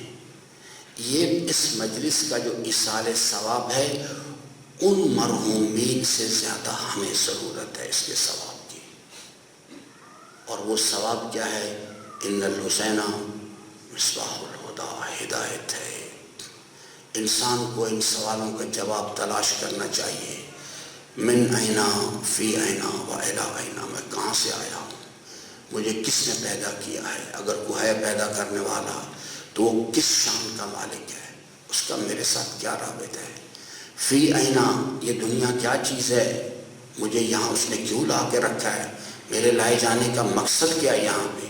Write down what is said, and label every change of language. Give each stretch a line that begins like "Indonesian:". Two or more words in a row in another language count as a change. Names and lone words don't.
Urdu: یہ اس مجلس کا جو ایصال ثواب ہے، ان مرحومین سے زیادہ ہمیں ضرورت ہے اس کے ثواب کی. اور وہ ثواب کیا ہے؟
Arabic: ان الحسین مصباح الہدی،
Urdu: ہدایت ہے. انسان کو ان سوالوں کا جواب تلاش کرنا چاہیے.
Arabic: من اینا، فی اینا، و الی اینا،
Urdu: میں کہاں سے آیا ہوں، مجھے کس نے پیدا کیا ہے؟ اگر کوئی ہے پیدا کرنے والا تو وہ کس شان کا مالک ہے، اس کا میرے ساتھ کیا رابط ہے؟
Arabic: فی اینا،
Urdu: یہ دنیا کیا چیز ہے، مجھے یہاں اس نے کیوں لا کے رکھا ہے، میرے لائے جانے کا مقصد کیا ہے یہاں پہ؟